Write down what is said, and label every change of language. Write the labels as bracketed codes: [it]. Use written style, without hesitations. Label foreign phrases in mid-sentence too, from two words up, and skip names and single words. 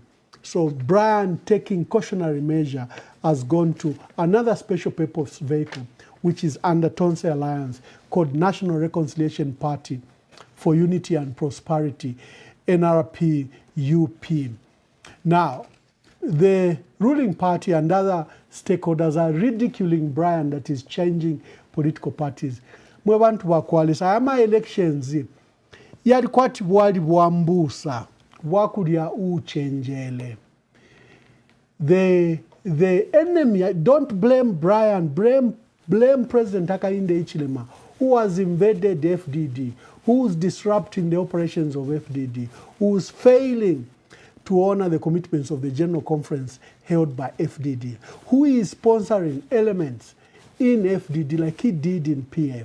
[en] So Brian, taking cautionary measure, has gone to another special purpose vehicle, which is under Tonse Alliance, called National Reconciliation Party for Unity and Prosperity, NRP-UP. Now, the ruling party and other stakeholders are ridiculing Brian that is changing political parties. [bem] Mwe bantu bakwalisa ama elections yali kwati bwali bwambusa wakulya uchenjele. [en] The enemy, don't blame Brian, blame President Hakainde Hichilema, who has invaded FDD, who's disrupting the operations of FDD, who's failing to honor the commitments of the General Conference held by FDD, who is sponsoring elements in FDD like he did in PF.